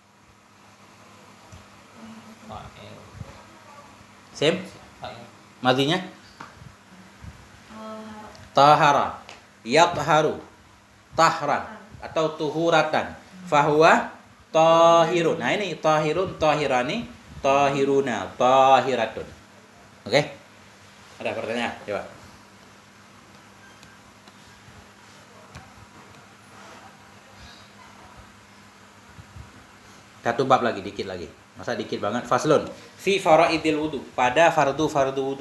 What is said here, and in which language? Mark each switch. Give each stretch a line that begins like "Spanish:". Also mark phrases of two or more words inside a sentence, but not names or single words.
Arabic: Fa'il. Sim. Fa'il.
Indonesian: Madinya tahara,
Arabic: يطهر، طهرا atau tuhuratan. فهو طاهر.
Indonesian: Nah ini
Arabic: طاهر، طاهران، طاهرون، طاهرة.
Indonesian: Oke? Ada pertanyaan? Coba. Satu bab lagi, dikit lagi. Masa dikit banget? Faslun.
Arabic: في فرائض الوضوء.
Indonesian: Pada fardu wudu.